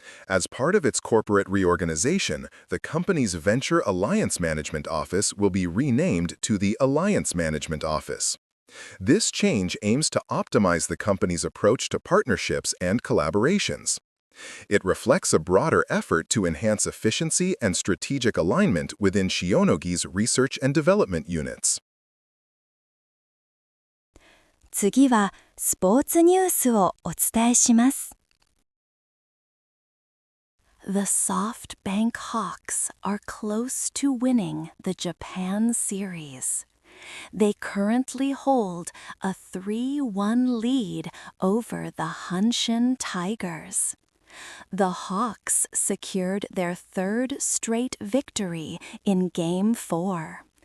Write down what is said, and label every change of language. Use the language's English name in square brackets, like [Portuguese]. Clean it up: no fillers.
[English] As part of its corporate reorganization, the company's Venture Alliance Management Office will be renamed to the Alliance Management Office. This change aims to optimize the company's approach to partnerships and collaborations. It reflects a broader effort to enhance efficiency and strategic alignment within Shionogi's research and development units. [Japanese] 次はスポーツニュースをお伝えします。 [English] The SoftBank Hawks are close to winning the Japan series. They currently hold a 3-1 lead over the Hanshin Tigers. The Hawks secured their third straight victory in Game 4.